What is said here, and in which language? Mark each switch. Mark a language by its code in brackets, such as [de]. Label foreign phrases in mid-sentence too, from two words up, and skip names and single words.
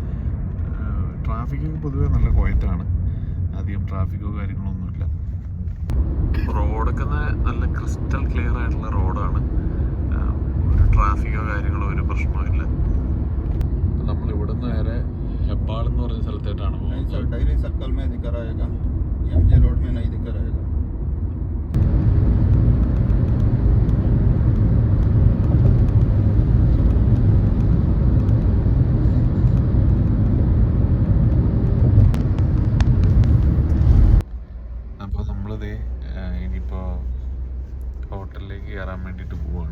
[ml] ട്രാഫിക്കൊക്കെ പൊതുവേ നല്ല ക്വയറ്റാണ്. അധികം ട്രാഫിക്കോ കാര്യങ്ങളൊന്നുമില്ല. റോഡൊക്കെ നല്ല [en] crystal clear [ml] ആയിട്ടുള്ള റോഡാണ്. ഒരു ട്രാഫിക്കോ കാര്യങ്ങളോ ഒരു പ്രശ്നമില്ല. നമ്മൾ ഇവിടുന്ന് നേരെ ഹെബ്ബാൾ എന്ന് പറഞ്ഞ സ്ഥലത്തേട്ടാണ് പോകുന്നത്. [hi] डेयरी सर्कल में दिख रहेगा, एमजे रोड में नहीं दिख रहेगा. [ml] അപ്പോൾ നമ്മളിത് ഇനിയിപ്പോൾ ഹോട്ടലിലേക്ക് കയറാൻ വേണ്ടിയിട്ട് പോവാണ്.